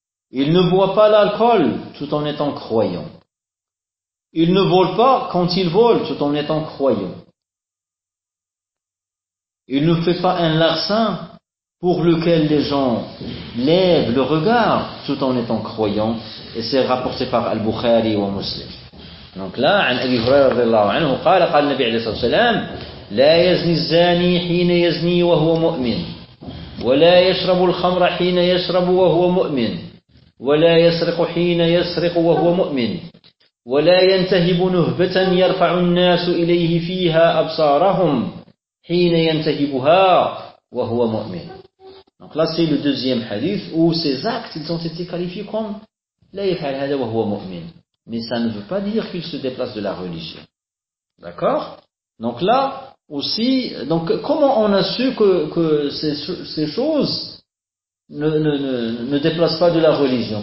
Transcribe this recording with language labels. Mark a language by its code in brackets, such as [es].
[fr] Il ne boit pas l'alcool tout en étant croyant. Il ne vole pas quand il vole tout en étant croyant. Il ne fait pas un larcin pour lequel les gens lèvent le regard tout en étant croyant. Et c'est rapporté par Al-Bukhari ou Muslim. Donc là, [ar] عن أبي هريرة رضي الله عنه قال قال النبي عليه الصلاة والسلام لا يزني الزاني حين يزني وهو مؤمن ولا يشرب الخمر حين يشرب وهو مؤمن ولا يسرق حين يسرق وهو مؤمن ولا ينتهب نهبة يرفع الناس إليه فيها أبصارهم حين ينتهبها وهو مؤمن. [fr] Donc là c'est le deuxième hadith où ces actes ils ont été qualifiés comme la [ar] يفعل هذا وهو مؤمن. [fr] Mais ça ne veut pas dire qu'il se déplace de la religion. D'accord? Donc là aussi, donc comment on a su que ces choses ne déplacent pas de la religion?